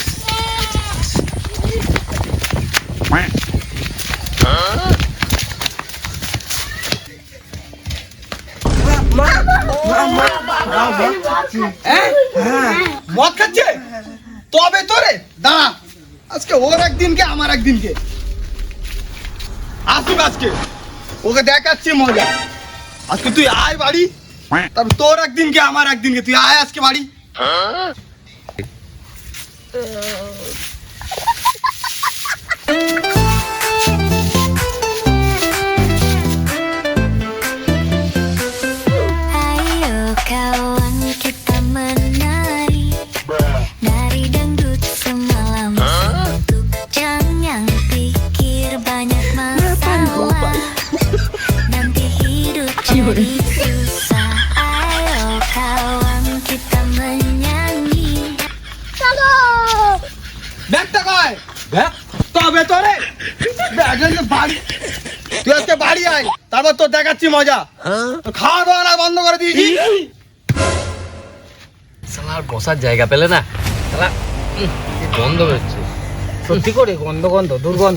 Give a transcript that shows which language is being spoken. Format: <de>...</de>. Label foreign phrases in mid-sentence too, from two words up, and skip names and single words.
<bn>মদ খাচ্ছে তবে তোরে দাঁড়া, আজকে ওর একদিনকে আমার একদিনকে আসুক, আজকে ওকে দেখাচ্ছি মজা। আজকে তুই আয় বাড়ি, তারপর তোর একদিনকে আমার একদিনকে, তুই আয় আজকে বাড়ি।</bn> <id>Ayo kawan kita menari Nari dangdut semalam suntuk Jangan pikir banyak masalah Nanti hidup jadi susah Ayo kawan kita menyanyi</id> <bn>ব্যাগটা কয় দেখ তবে তোরে বাড়ি, তুই আজকে বাড়ি আয়, তারপর তোর দেখাচ্ছি মজা। তোর খাওয়া দাওয়া না বন্ধ করে দিয়েছি। শালার বসার জায়গা পেলে না শালা গন্ধ বেরোচ্ছে সত্যি করে গন্ধ গন্ধ দুর্গন্ধ</bn>